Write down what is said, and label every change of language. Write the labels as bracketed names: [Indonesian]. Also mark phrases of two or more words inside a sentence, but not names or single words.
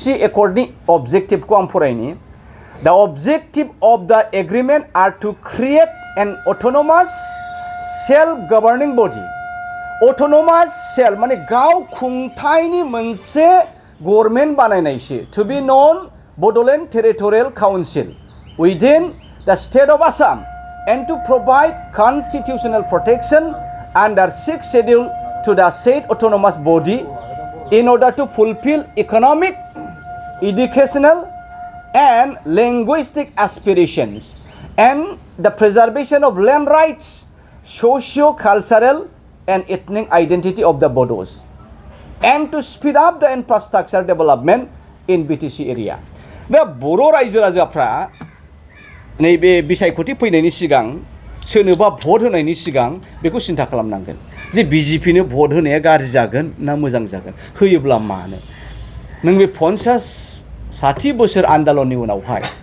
[Bodo] एकर्डनि अबजेक्टिभखौ आं फरायनि [English] the objective of the agreement are to create an autonomous self governing body autonomous self गभर्निं बडि अट'नमास सेल्फ माने [Bodo] गाव खुंथायनि मोनसे गभर्नमेन्ट बानायनायसो [English] to be known Bodoland Territorial Council within the state of Assam and to provide constitutional protection under 6th schedule to the said autonomous body in order to fulfill economic, educational and linguistic aspirations and the preservation of land rights, socio-cultural and ethnic identity of the Bodos and to speed up the infrastructure development in BTC area. [Bodo] दा बर' रायजो राजाफ्रा नैबे बिसायख'थि फैनायनि सिगां सोरनोबा भट होनायनि सिगां बेखौ सिन्था खालामनांगोन जे BJP नो भट होनाया गाज्रि जागोन ना मोजां जागोन होयोब्ला मानो नों बे 50-60 बोसोर आन्दोलननि उनावहाय